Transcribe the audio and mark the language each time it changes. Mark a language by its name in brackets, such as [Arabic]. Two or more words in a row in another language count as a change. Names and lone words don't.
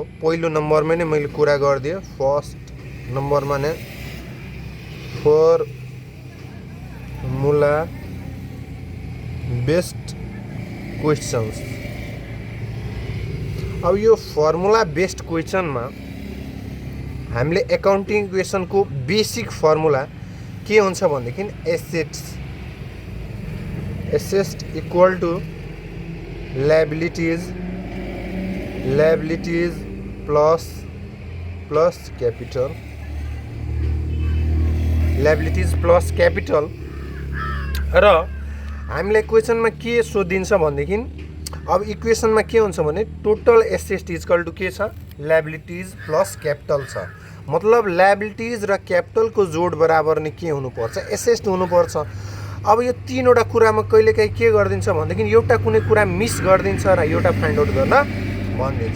[Nepali] पहिलो नम्बरमै नै मैले कुरा गरिदिएँ। फर्स्ट नम्बरमा नै [English] formula based questions. [Nepali] अब यो [English] formula based question [Nepali] में हामीले [English] accounting equation [Nepali] को बेसिक फर्मुला के हुन्छ भन्देखि [English] assets equal to liabilities plus capital [Nepali] र हामीले क्वेश्चन में के सोधिन्छ भन्देखि अब इक्वेशन में के हुन्छ भने [English] total asset equal to [Nepali] के छ [English] liabilities plus capital [Nepali] छ। मतलब लायबिलिटीज र कैपिटल को जोड बराबर नै के हुनुपर्छ एसेट हुनुपर्छ। अब यो तीनवटा कुरामा कहिलेकाहीँ के गरिदिन्छ भन्देखि एउटा कुनै कुरा मिस गरिदिन्छ र एउटा [English] find out [Nepali] गर्न भनिदिन्छ।